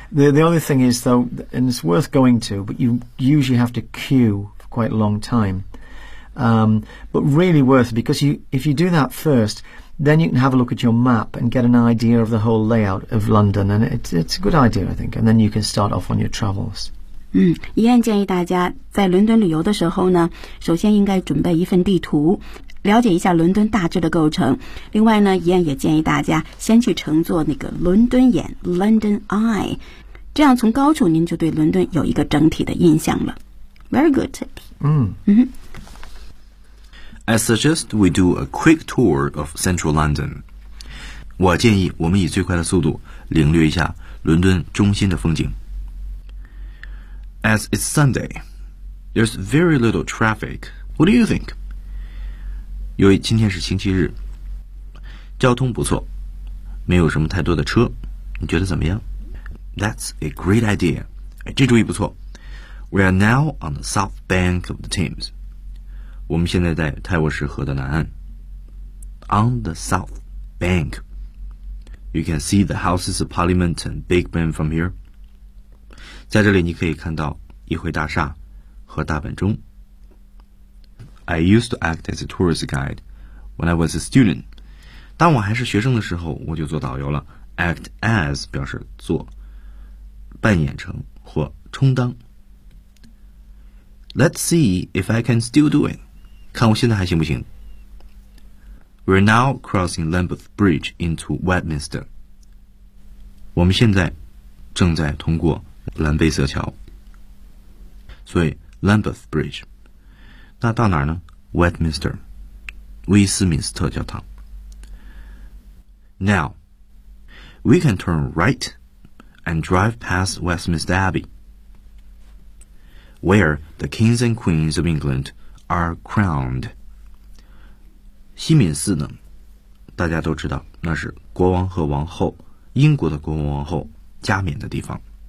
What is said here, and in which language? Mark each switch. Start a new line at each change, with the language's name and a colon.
English: The only thing is, though, and it's worth going to, but you usually have to queue for quite a long time. But really worth it, because if you do that first, then you can have a look at your map and get an idea of the whole layout of London. And it's a good idea, I think. And then you can start off on your travels.
Chinese: 嗯，依然建议大家在伦敦旅游的时候呢，首先应该准备一份地图，了解一下伦敦大致的构成。另外呢，依然也建议大家先去乘坐那个伦敦眼 （London Eye）， 这样从高处您就对伦敦有一个整体的印象了。
English: Very good tip. I suggest we do a quick tour of central London.
Chinese: 我建议我们以最快的速度领略一下伦敦中心的风景。
English: As it's Sunday, there's very little traffic. What do you think?
Chinese: 由于今天是星期日，交通不错，没有什么太多的车，你觉得怎么样？
English: That's a great idea.
Chinese: 这主意不错。
English: We are now on the south bank of the Thames.
Chinese: 我们现在在泰晤士河的南岸。
English: On the south bank. You can see the Houses of Parliament and Big Ben from here.
Chinese: 在这里你可以看到议会大厦和大本钟。
English: I used to act as a tourist guide when I was a student.
Chinese: 当我还是学生的时候，我就做导游了。 Act as 表示做，扮演成或充当。
English: Let's see if I can still do it.
Chinese: 看我现在还行不行。
English: We're now crossing Lambeth Bridge into Westminster.
Chinese: 我们现在正在通过蓝贝瑟桥，所以 Lambeth Bridge 那到哪儿呢？ Westminster 威斯敏斯特教堂。
English: Now we can turn right and drive past Westminster Abbey where the kings and queens of England are crowned.
Chinese: 西敏寺呢，大家都知道，那是国王和王后，英国的国王王后加冕的地方。